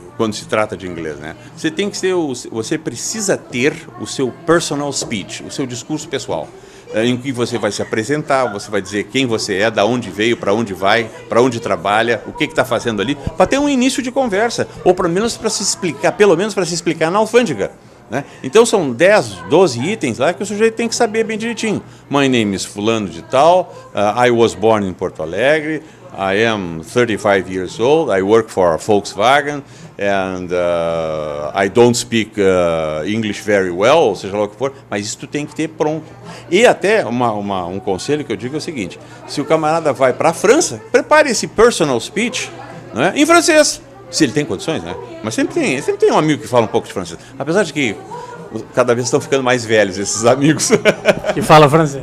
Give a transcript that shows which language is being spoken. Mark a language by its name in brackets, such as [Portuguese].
[Portuguese] Quando se trata de inglês, né? Você precisa ter o seu personal speech, o seu discurso pessoal, em que você vai se apresentar, você vai dizer quem você é, da onde veio, para onde vai, para onde trabalha, o que está fazendo ali, para ter um início de conversa, ou pelo menos para se explicar na alfândega. Né? Então são 10, 12 itens lá que o sujeito tem que saber bem direitinho. [English] My name is [Portuguese] fulano de tal, [English] I was born in Porto Alegre, I am 35 years old, I work for Volkswagen, and I don't speak English very well, [Portuguese] ou seja lá o que for, mas isso tu tem que ter pronto. E até um conselho que eu digo é o seguinte, se o camarada vai para a França, prepare esse personal speech, né, em francês, se ele tem condições, né? Mas sempre tem um amigo que fala um pouco de francês, apesar de que cada vez estão ficando mais velhos esses amigos. Que fala francês.